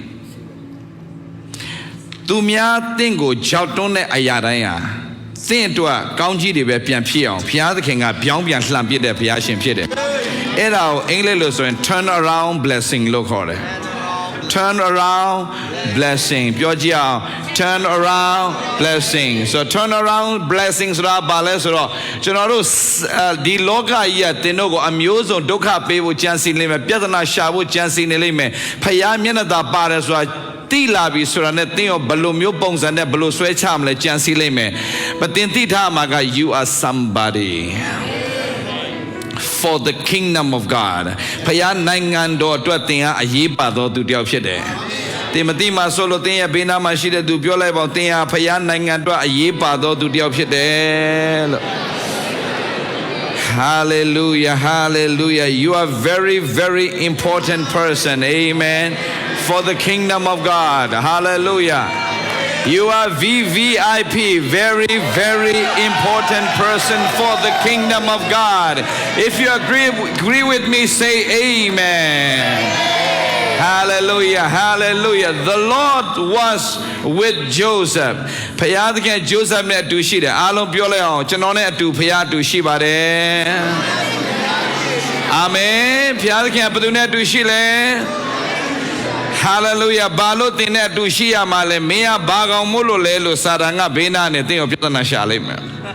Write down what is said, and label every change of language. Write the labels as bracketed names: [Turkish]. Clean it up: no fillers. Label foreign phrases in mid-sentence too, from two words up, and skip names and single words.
[Burmese] သူများသင်ကိုကြောက်တွန်းတဲ့အရာတိုင်းဟာသင်အတွက်ကောင်းကြီးတွေပဲပြန်ဖြစ်အောင်ဘုရားသခင်ကပြောင်းပြန်လှန်ပစ်တဲ့ဘုရားရှင်ဖြစ် တယ်အဲ့ဒါကိုအင်္ဂလိပ်လိုဆိုရင် [English] turn around blessing [Burmese] လို့ခေါ်တယ် [English] turn around blessing [Burmese] ပြောကြည့်အောင် [English] turn around blessing so turn around blessing [Burmese] ဆိုတာဘာလဲဆိုတော့ကျွန်တော်တို့ဒီလောကကြီးကသင်တို့ကိုအမျိုးစုံဒုက္ခပေးဖို့ကြံစည်နေမယ်ပြဿနာရှာဖို့ကြံစည်နေလိမ့်မယ်ဖယားမျက်နှာသာပါတယ်ဆိုတာတိလာပြီဆိုတာနဲ့သင်ရောဘယ်လိုမျိုးပုံစံနဲ့ဘယ်လိုဆွဲချမလဲကြံစည်လိမ့်မယ်မသင်သိထားမှာက [English] you are somebody for the kingdom of God [Burmese] ဖယားနိုင်ငံတော်အတွက်သင်ဟာအရေးပါသောသူတစ်ယောက်ဖြစ်တယ်သင်မသိမှဆိုလို့သင်ရဲ့ဘေးနားမှာရှိတဲ့သူပြောလိုက်ပါဦးသင်ဟာဖယားနိုင်ငံအတွက်အရေးပါသောသူတစ်ယောက်ဖြစ်တယ်လို့ [English] Hallelujah you are very important person amen for the kingdom of God hallelujah you are VVIP very important person for the kingdom of God if you agree with me say amen hallelujah the Lord was with Joseph [Burmese] ဖယားသခင် Joseph နဲ့အတူရှိတယ်အားလုံးပြောလိုက်အောင်ကျွန်တော်နဲ့အတူဖယားအတူရှိပါတယ်အာမင်ဖယားသခင်ဘယ်သူနဲ့အတူရှိလဲHallelujah ဘာလို့သင်နဲ့အတူရှိရမှာလဲမင်းကဘာကောင်မို့လို့လဲလို့စာတန်ကဘေးနားနဲ့သင်ကိုပြဿနာရှာလိုက်မယ်